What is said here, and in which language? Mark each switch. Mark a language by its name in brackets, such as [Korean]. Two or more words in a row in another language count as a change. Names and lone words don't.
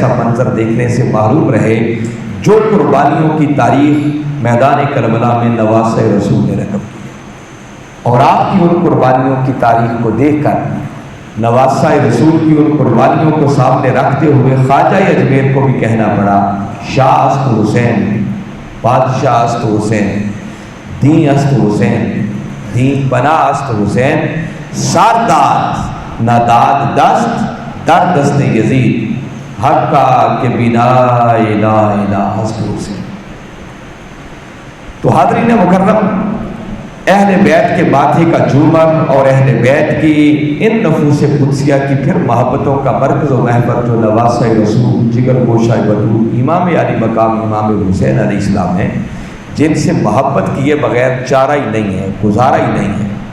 [Urdu] منظر دیکھنے سے محروم رہے جو قربانیوں کی تاریخ میدان کربلا میں نواسہ رسول نے رقم کی، اور آپ کی ان قربانیوں کی تاریخ کو دیکھ کر نواسہ رسول کی ان قربانیوں کو سامنے رکھتے ہوئے خواجہ اجمیر کو بھی کہنا پڑا، [Persian] شاہ است حسین، بادشاہ است حسین، دین است حسین، دین پناہ است حسین، سرداد ناداد دست در دست یزید، حقا کے بنا الہ الہ است حسین۔ [Urdu] تو حاضرین مکرم، اہل بیت کے ماتھے کا جھومر اور اہل بیت کی ان نفوس قدسیہ کی پھر محبتوں کا مرکز و محور جو نواسہ رسول، جگر گوشہ بطول، امام عالی مقام امام حسین علیہ السلام ہیں، جن سے محبت کیے بغیر چارہ ہی نہیں ہے، گزارا ہی نہیں ہے،